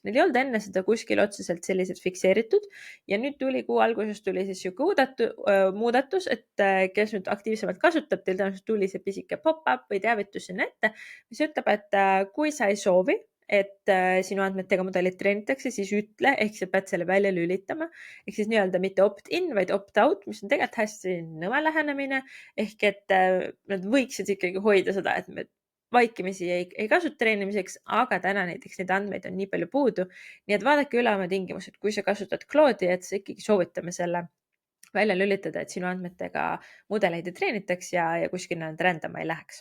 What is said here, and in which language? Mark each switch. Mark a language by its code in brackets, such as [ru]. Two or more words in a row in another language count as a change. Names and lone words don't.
[et] Neil ei olnud enne seda kuskil otseselt sellised fikseeritud ja nüüd tuli kuu alguses tuli siis siuke muudatus, et kes nüüd aktiivsemalt kasutab, teil tõenäoliselt tuli see pisike pop-up või teavitus sinna ette, mis ütleb, et kui sa ei soovi, et sinu andmetega mudelit treenitakse, siis ütle, ehk sa pead selle välja lülitama. Ehk siis nii-öelda mitte opt-in, vaid opt-out, mis on tegelikult hästi nõme lähenemine. Ehk et nad võiksid ikkagi hoida seda, et me vaikimisi ei kasuta treenimiseks, aga täna näiteks neid andmeid on nii palju puudu. Nii et vaadake üle oma tingimused, kui sa kasutad Claude'i, et sa ikkagi soovitame selle välja lülitada, et sinu andmetega mudeleid ei treenitaks ja kuskil nad rändama ei läheks.